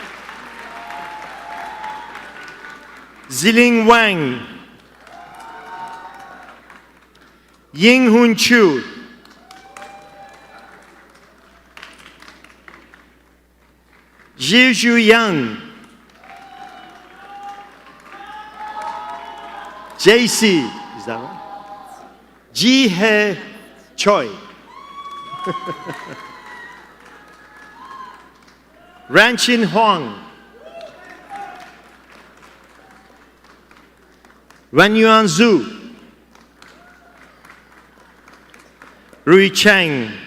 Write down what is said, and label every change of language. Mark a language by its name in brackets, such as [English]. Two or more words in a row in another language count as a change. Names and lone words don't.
[English] Ziling Wang. Ying Hun Chu. Zhu Yang. JC, is that right? Ji He Choi. Ranchin Huang. Wen Yuan Zhu. Rui Cheng.